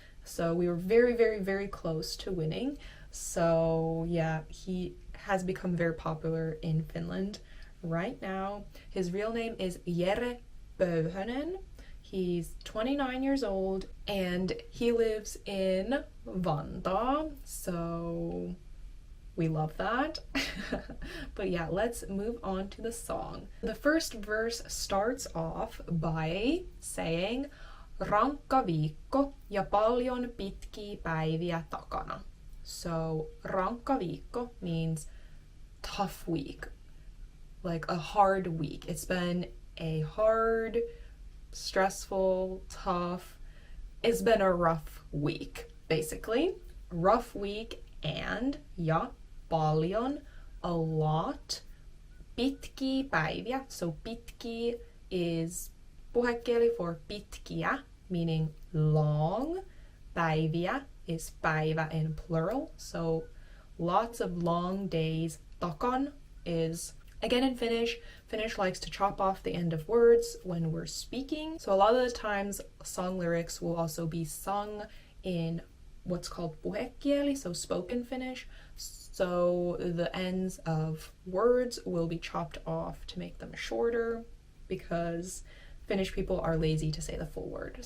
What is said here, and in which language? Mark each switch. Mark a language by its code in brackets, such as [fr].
[en] So we were very, very, very close to winning. So yeah, he has become very popular in Finland right now. His real name is Jere Pöyhönen. He's 29 years old and he lives in Vantaa, so we love that. But yeah, let's move on to the song. The first verse starts off by saying [fi] rankka viikko ja paljon pitkiä päiviä takana. [en] So [fi] rankka viikko [en] means tough week, like a hard week. It's been a hard, stressful, tough, it's been a rough week, basically. Rough week and [fi] ja paljon, [en] a lot, [fi] pitkiä päiviä. [en] So pitkiä is puhekieli for pitkiä, meaning long. Päiviä is päivä in plural. So lots of long days. Takan is, again in Finnish, Finnish likes to chop off the end of words when we're speaking. So a lot of the times song lyrics will also be sung in what's called puhekieli, so spoken Finnish. So the ends of words will be chopped off to make them shorter because Finnish people are lazy to say the full word.